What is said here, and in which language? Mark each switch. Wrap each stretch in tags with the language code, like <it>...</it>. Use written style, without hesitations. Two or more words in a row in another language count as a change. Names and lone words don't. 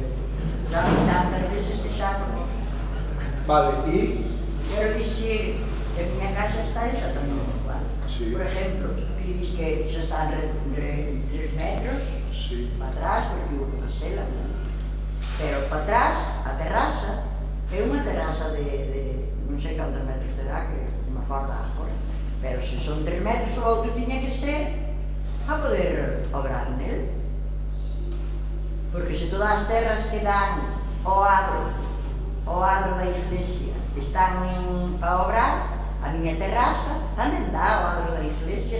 <es>Saben tantas veces que ya conozco. Vale, y... Quiero decir que en mi casa está exactamente igual. Sí. Por ejemplo, dices que ya están 3 metros Sí. para atrás, porque hubo que hacerla. Pero para atrás,</es> <gl>a terraza, é unha terraza de non sei cantos metros terá, que non me acordo agora. Pero se son 3 metros, o outro tiña que ser para poder obrar nel. Porque se todas as terras que dan ao adro da iglesia están para obrar, a miña terraza tamén dá ao adro da iglesia.</gl>